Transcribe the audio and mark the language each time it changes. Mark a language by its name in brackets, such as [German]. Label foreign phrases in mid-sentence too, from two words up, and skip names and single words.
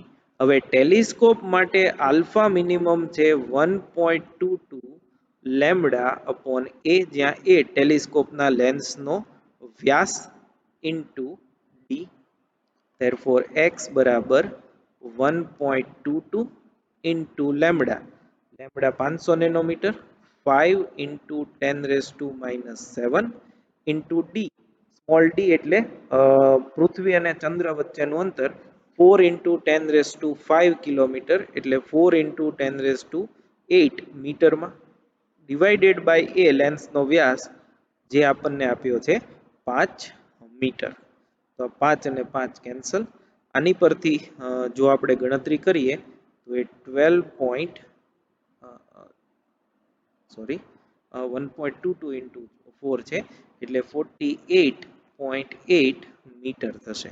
[Gujarati] હવે ટેલિસ્કોપ માટે [English] alpha minimum [Gujarati] છે 1.22 [English] lambda upon A, [Gujarati] જ્યાં એ ટેલિસ્કોપના લેન્સનો વ્યાસ [English] into D. therefore x [Gujarati] બરાબર 1.22 [English] into lambda, lambda 500 nanometer, 5 into 10 raised to minus 7 into d, small d [Gujarati] એટલે પૃથ્વી અને ચંદ્ર વચ્ચેનું અંતર [English] 4 into 10 raised to 5 kilometer [Gujarati] એટલે [English] 4 into 10 raised to 8 [Gujarati] મીટરમાં, [English] divided by [Gujarati] એ લેન્સનો વ્યાસ જે આપણને આપ્યો છે 5 મીટર. તો 5 અને 5 કેન્સલ. આની પરથી જો આપણે ગણતરી કરીએ તો એ 1.22 into 4 છે એટલે 48.8 મીટર થશે.